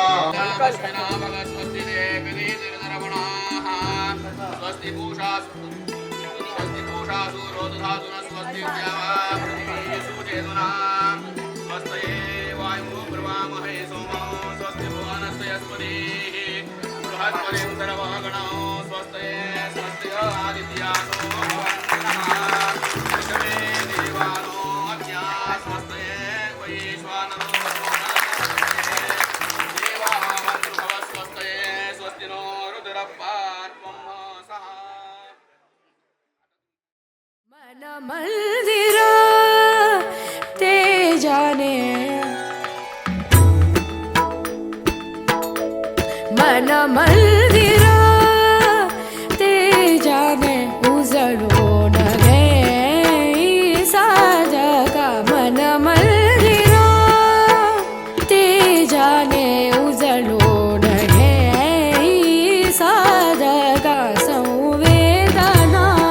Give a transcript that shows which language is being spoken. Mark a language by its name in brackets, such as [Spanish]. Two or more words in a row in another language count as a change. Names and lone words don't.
[Sanskrit] स्वस्ति पूषासु रोदधातुना स्वस्ति सुचेतुना स्वस्तये वायु प्रवामहे सोमो स्वस्ति भुवनस्य यस्पतिः बृहस्पतिं सर्वगणो स्वस्तये स्वस्ति आदित्यासो विश्वे देवानो अद्या स्वस्तये वैश्वानरो देवाः स्वस्तये स्वस्ति नो रुद्रप्पात्वं सः [Marathi] मन मंदिरा ते जाने मन मंदिरा ते जाने उजळून घे साजगा मन मंदिरा ते जाने उजळून घे साजगा संवेदना